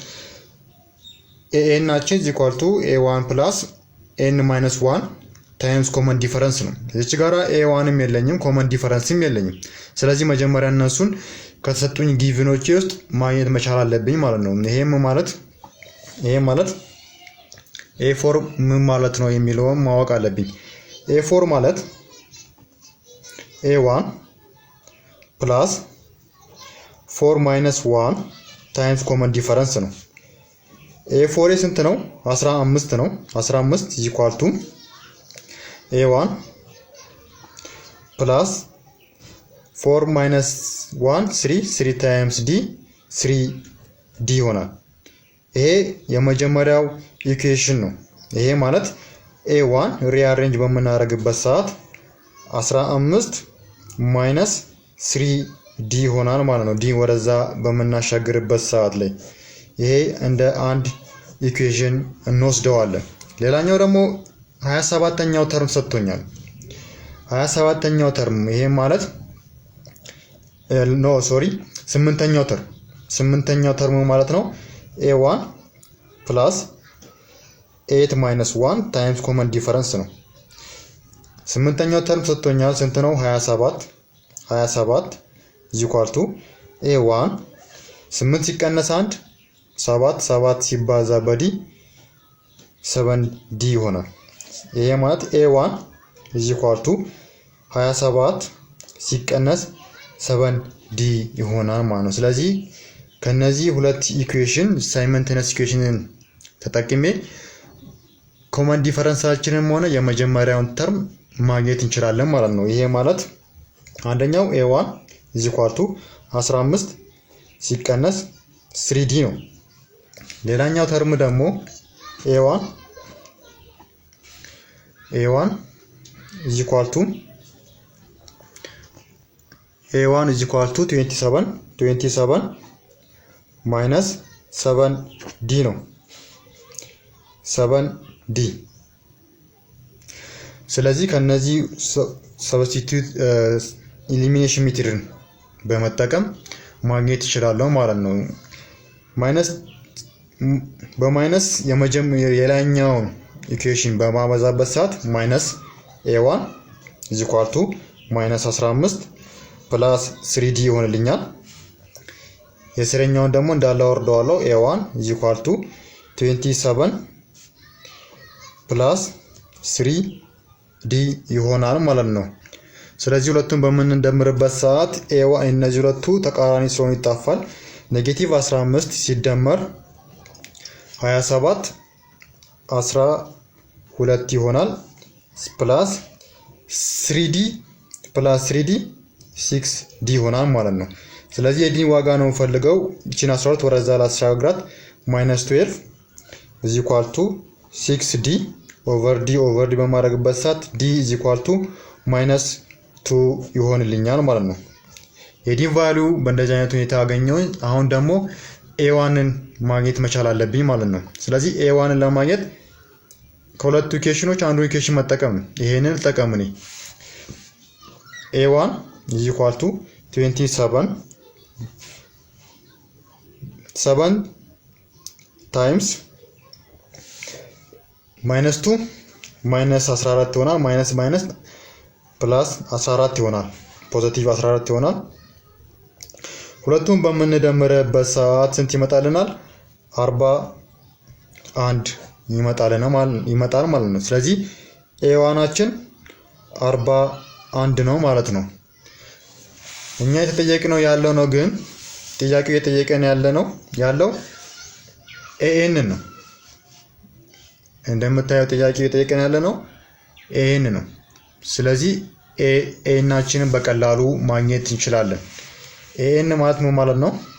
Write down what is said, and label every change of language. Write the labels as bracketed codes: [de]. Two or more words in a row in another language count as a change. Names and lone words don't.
[am] AN-አችን A1 plus N-1 [en] times common difference [am] ነው። እዚህ ጋራ A1ም የለኝም [en] common difference [am] የለኝም። ስለዚህ መጀመሪያ እነሱን ከተሰጡኝ ጊቭኖች ውስጥ ማግኘት መቻል አለብኝ ማለት ነው። ይሄ ማለት A4 ምን ማለት ነው የሚለውን ማወቅ አለብኝ። A4 ማለት [en] A1 plus 4 minus 1 times common difference [am] ነው። A4 ስንት ነው? [en] 15 ነው። 15 is equal to A1 plus 4 minus 1 3 [am] times D 3D ይሆናል። ይሄ የመጀመሪያው ኢኩዌሽን ነው። ይሄ ማለት A1 ሪአሬንጅ በመናረግበት ሰዓት 15 minus 3D ይሆናል ማለት ነው። D ወደዛ በመናሻገርበት ሰዓት ላይ ይሄ እንደ አንድ ኢኩዌሽን እንወስደዋለን። ሌላኛው ደግሞ 27ኛው ተርም ሰጥቶኛል። 27ኛው ተርም ይሄ ማለት ስምንተኛው ተርም ማለት ነው [en] A1 plus 8 minus 1 times common difference [am] ነው። ስምንተኛው ተርም ሰጥቶኛል ስንት ነው? [en] 27 is equal to A1 [am] 8 ሲቀነስ 1 7 ሲባዛ በዲ 7D ይሆናል። ይሄ ማለት [en] A1 is equal to 27 [am] ሲቀነስ 7D ይሆናል ማለት ነው። ስለዚህ ከነዚህ ሁለት ኢኩዌሽን ሳይመንተነስ ኢኩዌሽንን ተጠቅሜ ኮመን ዲፈረንሳችንን ሆነ የመጀመሪያውን ተርም ማግኘት እንችላለን ማለት ነው። ይሄ ማለት አንደኛው [en] A1 is equal to 15 [am] ሲቀነስ 3D ነው። ሌላኛው ተርም ደግሞ [en] A1 is equal to [am] 27 minus 7D ነው። 7D ስለዚህ ከነዚህ [en] substitute elimination method [am] በመጠቀም ማግኘት ይችላል ማለት ነው። በማይነስ የላይኛውን ኢኩዌሽን በማበዛበት ሰዓት ማይነስ [en] A1 is equal to minus 15 plus 3D [am] ይሆንልኛል። የስረኛውን ደግሞ እንዳለ ወርደዋለሁ [en] A1 is equal to 27 plus [am] 3D ይሆናል ማለት ነው። ስለዚህ ሁለቱን በምንደምርበት ሰዓት A1 እነዚህ ሁለቱ ተቃራኒ ስለሆኑ ይጣፋል። ኔጌቲቭ 15 ሲደመር 27 12 ይሆናል ፕላስ 3D 6D ይሆናል ማለት ነው። ስለዚህ የዲ ዋጋ ነው ፈልገው እቺን 12 ወደዛ ላስሻግራት [en] -12 is equal to 6D over D [am] በማድረግበት ሰዓት [en] D is equal to -2 [am] ይሆንልኛል ማለት ነው። የዲ ቫልዩ በእንደዚህ አይነት ሁኔታ አገኘው። አሁን ደግሞ A1ን ማግኘት መቻል አለብኝ ማለት ነው። ስለዚህ A1ን ለማግኘት ከሁለቱ ኢኩዌሽኖች አንዱ ኢኩዌሽን መጠቀም ነው። ይሄንን ተጠቀምኒ [en] A1 is equal to 27 times -2 -14 [am] ይሆናል [en] minus plus [am] 14 ይሆናል ፖዚቲቭ 14 ይሆናል። ሁለቱን በምንደምርበት ሰዓት ስንት ይመጣልናል? 41 ይመጣል ማለት ነው። ስለዚህ A1አችን 41 ነው ማለት ነው። እኛ የተጠየቅነው ያለው ነው ግን ጥያቄው የጠየቀን ያለው AN ነው። እንደምታዩት ጥያቄ እየጠየቀን ያለ ነው ኤን ነው። ስለዚህ ኤናችንን በቀላሉ ማግኘት እንችላለን። ኤን ማለት ምን ማለት ነው?